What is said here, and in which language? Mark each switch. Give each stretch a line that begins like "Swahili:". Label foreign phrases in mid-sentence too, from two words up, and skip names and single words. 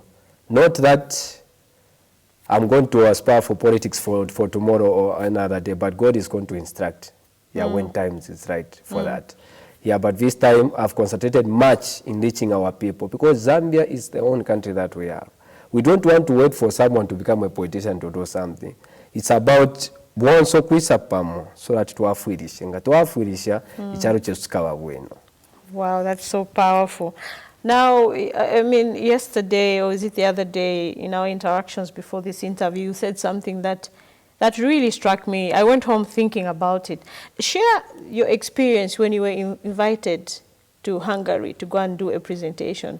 English: Not that I'm going to aspire for politics for tomorrow or another day, but God is going to instruct, when time is right for that. Yeah, but this time I've concentrated much in reaching our people because Zambia is the only country that we have. We don't want to wait for someone to become a politician to do something. It's about
Bemba: bwonso kwisa pamo
English: so that
Bemba: twafuirishe nga twafuirisha icharo chesikaba bwino.
English: Wow, that's so powerful. Now, I mean, yesterday, or is it the other day, in our interactions before this interview, you said something that really struck me. I went home thinking about it. Share your experience when you were invited to Hungary to go and do a presentation.